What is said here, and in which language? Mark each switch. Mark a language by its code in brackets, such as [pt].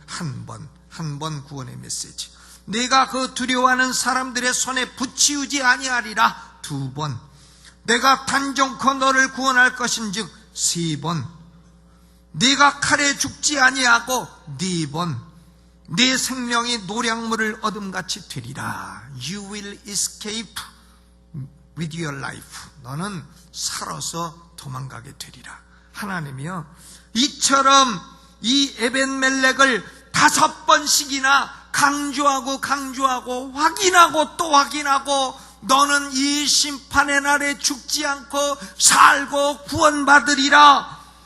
[ko] 한 번 구원의 메시지. 내가 그 두려워하는 사람들의 손에 붙이우지 아니하리라. 2번. 내가 단정코 너를 구원할 것인즉 3번. 네가 칼에 죽지 아니하고 4번. 네 생명이 노량물을 얻음같이 되리라. [en] You will escape with your life. [ko] 너는 살아서 도망가게 되리라. 하나님이요, 이처럼 이 에벤멜렉을 5번씩이나 강조하고 확인하고 또 확인하고, 너는 이 심판의 날에 죽지 않고 살고 구원받으리라.